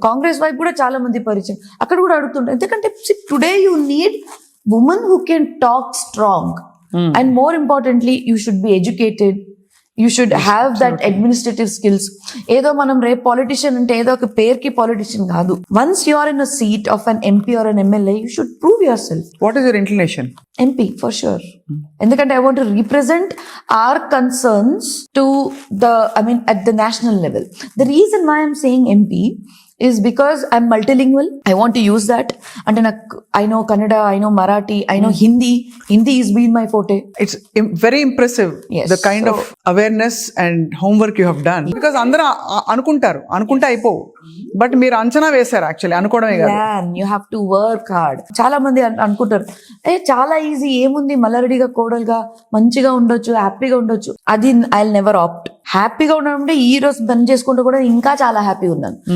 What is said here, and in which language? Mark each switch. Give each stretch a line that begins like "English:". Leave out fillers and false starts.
Telugu: కాంగ్రెస్ వైపు కూడా చాలా మంది పరిచయం, అక్కడ కూడా అడుగుతుంటారు. ఎందుకంటే
English: Today you need woman who can talk strong, and more importantly you should be educated, you should have that administrative skills.
Telugu: ఏదో మనం రేపు పాలిటిషియన్ అంటే ఏదో ఒక పేరుకి పాలిటిషియన్ కాదు.
English: Once you are in a seat of an MP or an MLA, you should prove yourself. What is your inclination? MP for sure.
Telugu: ఎందుకంటే
English: I want to represent our concerns to at the national level. The reason why I'm saying MP is because I'm multilingual. I want to use that. And I know Kannada, I know Marathi, I know Hindi. Hindi has been my forte. It's very impressive, yes, the kind of awareness and homework you have done. Because
Telugu: అందరూ అనుకుంటే అయిపోవు, but మీరు అంచనా వేశారు. Actually అనుకోవడమే కాదు,
English: you have to work hard.
Telugu: చాలా మంది అనుకుంటారు చాలా ఈజీ, ఏముంది మల్లారెడ్డిగా కోడలుగా మంచిగా ఉండొచ్చు, హ్యాపీగా ఉండొచ్చు. అది
English: I never opt.
Telugu: హ్యాపీగా ఉండడం అంటే ఈ రోజు పని చేసుకుంటూ కూడా ఇంకా చాలా హ్యాపీగా ఉన్నాను.